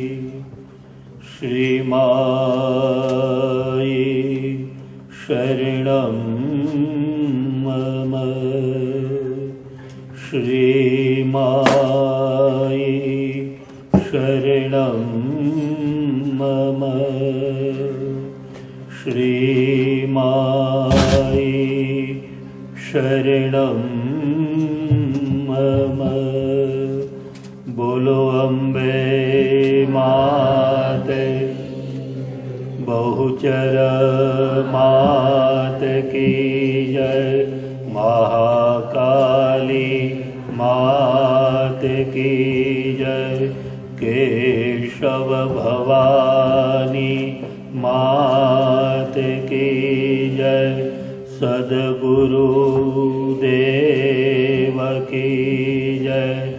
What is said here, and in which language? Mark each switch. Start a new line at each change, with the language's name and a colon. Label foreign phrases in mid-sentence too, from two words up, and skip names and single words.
Sanskrit: श्रीमायि शरणं मम श्रीमायि शरणं मम श्रीमायि शरणं मम।
Hindi: बोलो अम्बे माते बहुचर मात की जय महाकाली मात की जय केशव भवानी मात की जय सद्गुरु देव की जय